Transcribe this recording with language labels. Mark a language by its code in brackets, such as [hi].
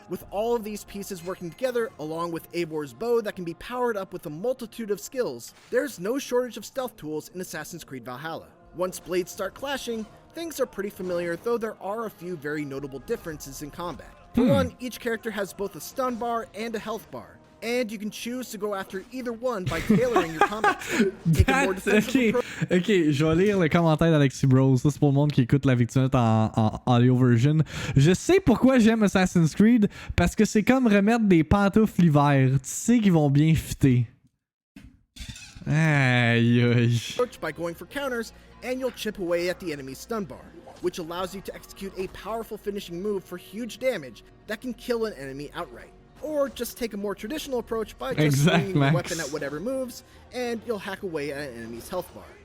[en] With all of these pieces working together, along with Eivor's bow that can be powered up with a multitude of skills, there's no shortage of stealth tools in Assassin's Creed Valhalla. Once blades start clashing, things are pretty familiar, though there are a few very notable differences in combat. For one, each character has both a stun bar and a health bar, and you can choose to go after either one by tailoring your combat style. [fr] Ok, je vais lire le commentaire d'Alexis Bros. Ça, c'est pour le monde qui écoute la VIICTIIMINUTE en audio version. Je sais pourquoi j'aime Assassin's Creed, parce que c'est comme remettre des pantoufles l'hiver. Tu sais qu'ils vont bien fitter. Aïe aïe. [en] By going for counters, and you'll chip away at the enemy's stun bar, which allows you to execute a powerful finishing move for huge damage that can kill an enemy outright. or just take a more traditional approach by just swinging your weapon at whatever moves, and you'll hack away at an enemy's health bar.